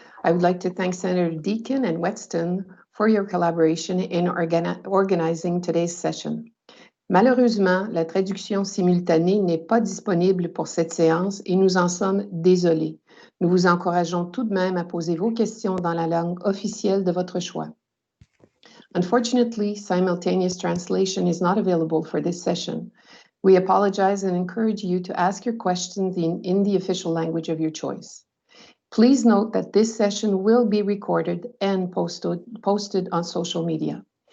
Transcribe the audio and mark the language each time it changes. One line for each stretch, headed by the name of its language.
English: I would like to thank Senator Deacon and Wetston for your collaboration in organizing today's session.
French: Malheureusement, la traduction simultanée n'est pas disponible pour cette séance et nous en sommes désolés. Nous vous encourageons tout de même à poser vos questions dans la langue officielle de votre choix.
English: Unfortunately, simultaneous translation is not available for this session. We apologize and encourage you to ask your questions in the official language of your choice. Please note that this session will be recorded and posted on social media.